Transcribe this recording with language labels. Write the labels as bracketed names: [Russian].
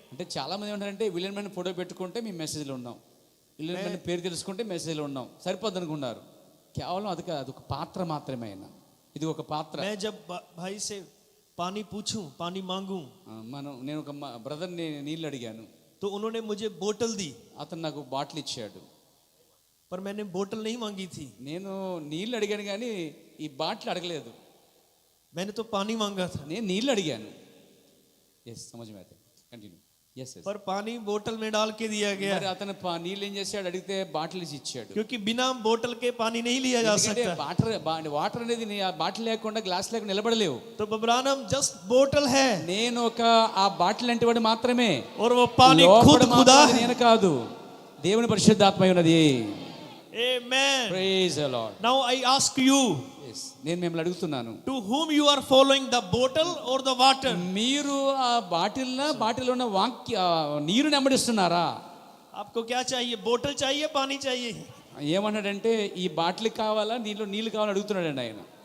[Telugu] అంటే చాలా మంది ఏమంటారంటే విలియం బ్రెన్హమ్ ఫోటో పెట్టుకుంటే మేము మెసేజ్లో ఉన్నాం, విలియం బ్రెన్హమ్ పేరు తెలుసుకుంటే మెసేజ్లో ఉన్నాం, సరిపోద్ది అనుకున్నారు. కేవలం అదొక పాత్ర మాత్రమే. అయినా ఇది ఒక పాత్ర. [Hindi] मैं जब भाई से पानी पूछूं, पानी मांगूं, [Telugu] నేను ఒక బ్రదర్ని నీళ్ళు అడిగాను, [Hindi] तो उन्होंने मुझे बोतल दी, [Telugu] అతను నాకు బాటిల్ ఇచ్చాడు. [Hindi] पर मैंने बोतल नहीं मांगी थी, [Telugu] నేను నీళ్ళు అడిగాను కానీ ఈ బాటిల్ అడగలేదు, [Hindi] मैंने तो पानी मांगा था। [Telugu] నేను నీళ్ళు అడిగాను. [Hindi] ఎస్ సమझ में आता है, कंटिन्यू. [English] ఎస్ [Hindi] पर पानी बोतल में डाल के दिया गया, [Telugu] మరి అతను నీళ్ళు ఏం చేశాడు, అడిగితే బాటిల్ ఇచ్చాడు. [Hindi] क्योंकि बिना बोतल के पानी नहीं लिया जा सकता। [Telugu] వాటర్ అనేది ఆ బాటిల్ లేకుండా గ్లాస్ లేకుండా నిలబడలేవు. [Hindi] तो ब्रानहम जस्ट बोतल है, [Telugu] నేను ఆ బాటిల్ అంటే వాడు మాత్రమే, [Hindi] और वो पानी [Telugu] లోపల [Hindi] खुद खुदा [Telugu] మాత్రం [Hindi] है। [Telugu] నేను కాదు, దేవుని పరిశుద్ధాత్మ ఉన్నది. [English] Amen. Praise the Lord. Now I ask you, [Telugu] yes, నేను మిమ్మల్ని అడుగుతున్నాను, [English] to whom you are following, the bottle or the water? [Telugu] మీరు ఆ బాటిల్ ఉన్న నీరు నెమ్మడిస్తున్నారా? [Hindi] आपको क्या चाहिए, बोतल चाहिए, पानी चाहिए? [Telugu] ఏమన్నాడంటే ఈ బాటిల్ కావాలా నీళ్ళు కావాలని అడుగుతున్నాడండి ఆయన.